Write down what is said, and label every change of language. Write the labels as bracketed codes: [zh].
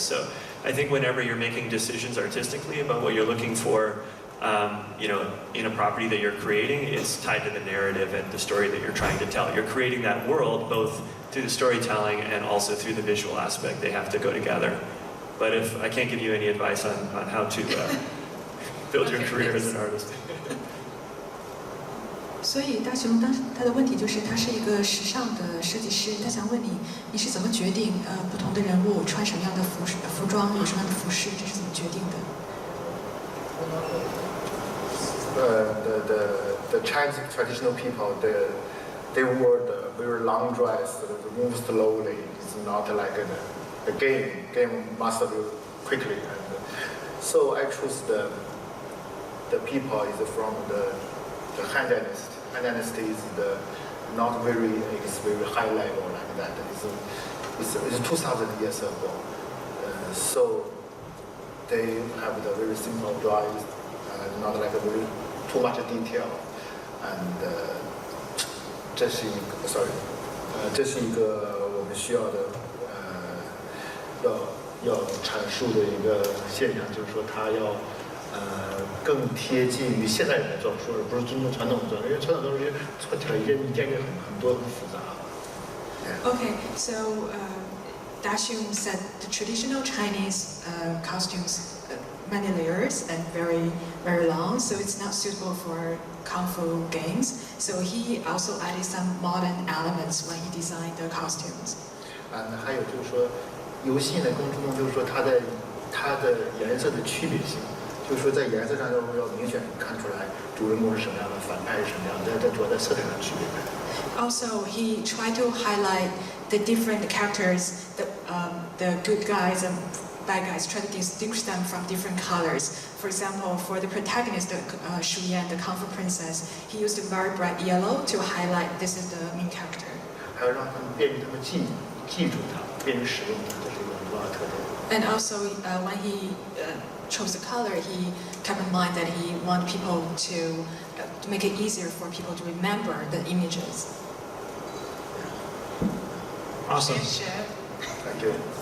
[en] So I think whenever you're making decisions artistically about what you're looking for, in a property that you're creating, it's tied to the narrative and the story that you're trying to tell. You're creating that world both through the storytelling and also through the visual aspect. They have to go together. But if I can't give you any advice on how to build your career as an artist. [zh] 所以大雄他的问题就是他是一个时尚的设计师，他想问你，你是怎么决定不同的人物穿什么样的服装，有什么样的服饰，这是怎么决定的？ [en] The Chinese traditional people, they wear the very long dress, they move slowly. It's not like a game. Game must be quickly. And so I choose the people is from the Han Dynasty. Han Dynasty is not very high level like that. It's 2,000 years ago. So they have the very simple drawings, not like a very too much detail. [zh] And 这是一个我们需要的要阐述的一个现象，就是说它要更贴近于现代人的装束，而不是尊重传统的装束，因为传统装束穿起来一件很多很复杂。 [en] Okay, so DaXiong said the traditional Chinese costumes many layers and very long, so it's not suitable for kung fu games. So he also added some modern elements when he designed the costumes. [zh] 还有就是说，游戏呢更注重就是说它的颜色的区别性，就是说在颜色上要明显看出来主人公是什么样的，反派是什么样的，在主要在色彩上区别开。 [en] Also, he tried to highlight the different characters, the good guys and bad guys, try to distinguish them from different colors. For example, for the protagonist, Shuyan, the Kung Fu princess, he used a very bright yellow to highlight this is the main character. [zh] 还要让他们便于他们记住它，便于使用它，这是一个很重要的特点。 [en] And also, when he chose the color, he kept in mind that he wanted people to make it easier for people to remember the images. Awesome. Thank you.